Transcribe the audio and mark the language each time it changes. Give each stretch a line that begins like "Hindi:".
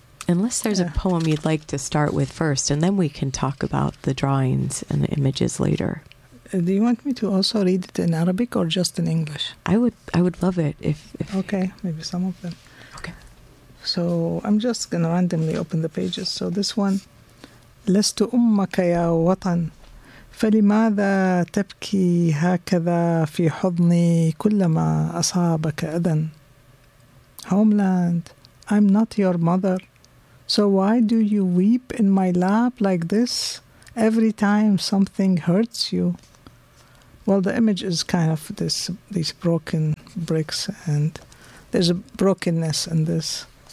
English: Unless there's a poem you'd like to start with first, and then we can talk about the drawings and the images later. Do you want me to also read it in Arabic or just in English? I would love it if okay, maybe some of them. So I'm just going to randomly open the pages. So this one,
Arabic: لست أمك يا وطن فلماذا تبكي هكذا في حضني كلما أصابك أذى.
English: Homeland, I'm not your mother. So why do you weep in my lap like this every time something hurts you? Well, the image is kind of these broken bricks, and there's a brokenness in this.